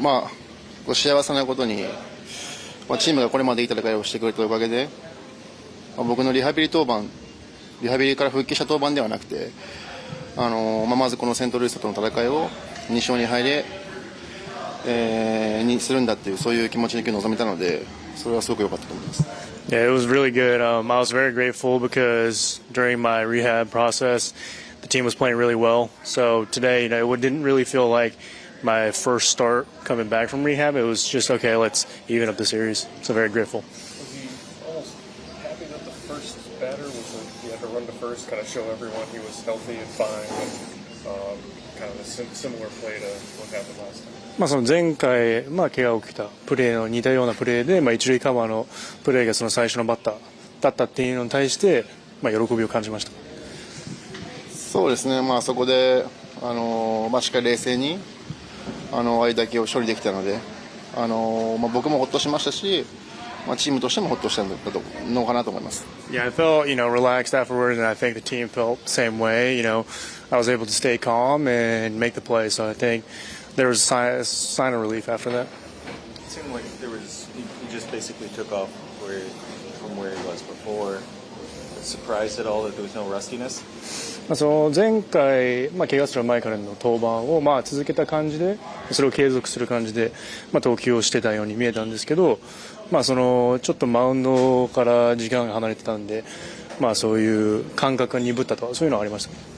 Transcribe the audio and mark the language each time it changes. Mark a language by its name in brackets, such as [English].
[Japanese] まあ幸せなことに、チームがこれまでいい戦いをしてくれたおかげで、僕のリハビリから復帰した登板ではなくて、まずこのセントルイスとの戦いを2勝2敗で、にするんだっていうそういう気持ちで臨めたので、それはすごく良かったと思います。 [English] Yeah, it was really good. I was very grateful because during my rehab process, the team was playing really well. So today, it didn't really feel like my first start coming back from rehab. It was just, okay, let's even up the series. So very grateful. Was he almost happy that the first batter was he had to run to first, kind of show everyone he was healthy and fine, and kind of a similar play to what happened last time? [Japanese] その前回、怪我を起きたプレーの似たようなプレーで、一塁カバーのプレーがその最初のバッターだったっていうのに対して、喜びを感じました。そうですね、そこで、しっかり冷静に相手を処理できたので、僕もほっとしましたし、チームとしてもほっとしたのかなと思います。 [English] Yeah, I felt, relaxed afterwards, and I think the team felt the same way. I was able to stay calm and make the play, so I think there was a sign of relief after that. It seemed like he just basically took off from where he was before. Surprised at all that there was no rustiness? [Japanese] その前回、怪我する前からの登板を続けた感じで、それを継続する感じで、投球をしてたように見えたんですけど、そのちょっとマウンドから時間が離れてたんで、そういう感覚が鈍ったとか、そういうのはありましたか？